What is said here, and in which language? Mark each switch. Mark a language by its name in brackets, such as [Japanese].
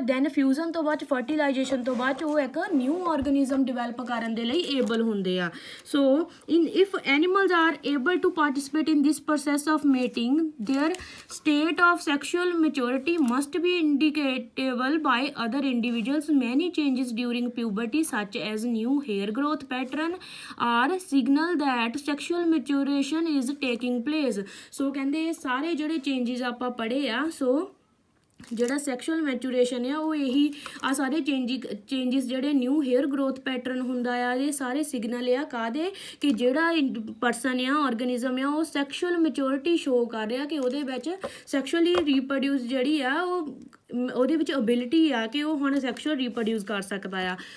[Punjabi] Then fusion ਤੋਂ ਬਾਅਦ fertilisation ਤੋਂ ਬਾਅਦ ਉਹ ਇੱਕ ਨਿਊ ਆਰਗੈਨਿਜ਼ਮ ਡਿਵੈਲਪ ਕਰਨ ਦੇ ਲਈ ਏਬਲ ਹੁੰਦੇ ਆ। [English] So if animals are able to participate in this process of mating their state of sexual maturity must be indicatable by other individuals. Many changes during puberty such as new hair growth pattern are signal that sexual maturation is taking place. [Punjabi] ਸੋ ਕਹਿੰਦੇ ਇਹ ਸਾਰੇ ਜਿਹੜੇ changes ਆਪਾਂ ਪੜ੍ਹੇ ਆ ਸੋ ਜਿਹੜਾ sexual ਮੈਚੂਰੇਸ਼ਨ ਆ ਉਹ ਇਹੀ ਆ ਸਾਰੇ ਚੇਂਜਸ ਜਿਹੜੇ ਨਿਊ ਹੇਅਰ ਗਰੋਥ ਪੈਟਰਨ ਹੁੰਦਾ ਆ ਇਹ ਸਾਰੇ ਸਿਗਨਲ ਆ ਕਾਹਦੇ ਕਿ ਜਿਹੜਾ ਪਰਸਨ ਆ ਆਰਗੈਨਿਜ਼ਮ ਆ ਉਹ ਸੈਕਸ਼ੂਅਲ ਮੈਚੋਰਿਟੀ ਸ਼ੋ ਕਰ ਰਿਹਾ ਕਿ ਉਹਦੇ ਵਿੱਚ ਸੈਕਸ਼ੂਅਲੀ ਰੀਪਰੋਡਿਊਸ ਜਿਹੜੀ ਆ ਉਹ ਉਹਦੇ ਵਿੱਚ ਅਬਿਲਿਟੀ ਆ ਕਿ ਉਹ ਹੁਣ ਸੈਕਸ਼ੂਅਲ ਰੀਪਰੋਡਿਊਸ ਕਰ ਸਕਦਾ ਆ।